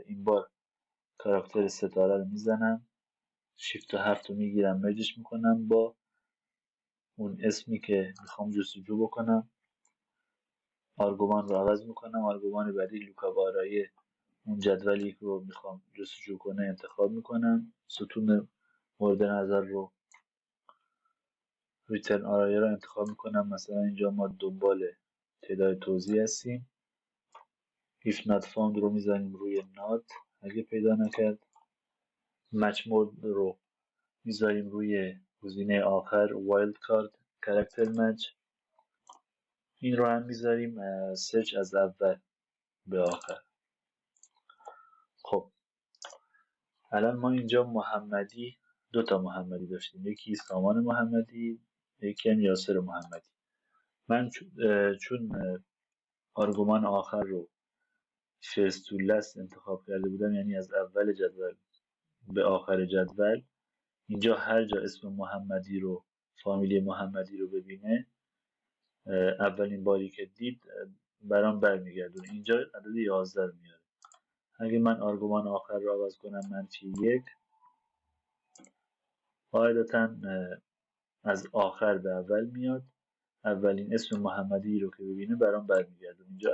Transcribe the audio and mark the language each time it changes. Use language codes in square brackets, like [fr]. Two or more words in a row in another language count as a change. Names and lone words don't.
[fa] این بار کاراکتر ستاره رو میزنم، شیفت و 7 رو میگیرم، مرجش میکنم با اون اسمی که میخوام جستجو بکنم، آرگومان رو عوض میکنم، آرگومان بعدی [en] lookup array [fa] اون جدولی رو میخوام جستجو کنه انتخاب میکنم، ستون مورد نظر رو [en] return array [fa] رو انتخاب میکنم. مثلا اینجا ما دنبال تعداد توزیع هستیم، [en] if not found [fa] رو میزنیم روی not اگه پیدا نکرد، [en] match mode [fa] رو میذاریم روی گزینه آخر [en] wild card character match، [fa] این رو هم میذاریم سرچ از اول به آخر. خب الان ما اینجا محمدی، دو تا محمدی داشتیم، یکی سامان محمدی، یکی هم یاسر محمدی. من چون آرگومان آخر رو [en] first to last [fa] انتخاب کرده بودم، یعنی از اول جدول به آخر جدول، اینجا هر جا اسم محمدی رو، فامیلی محمدی رو ببینه، اولین باری که دید برام برمیگردونه. اینجا عدد 11 رو میاره. اگه من آرگومان آخر رو عوض کنم -1، قاعدتا از آخر به اول میاد، اولین اسم محمدی رو که ببینه برام برمیگردونه.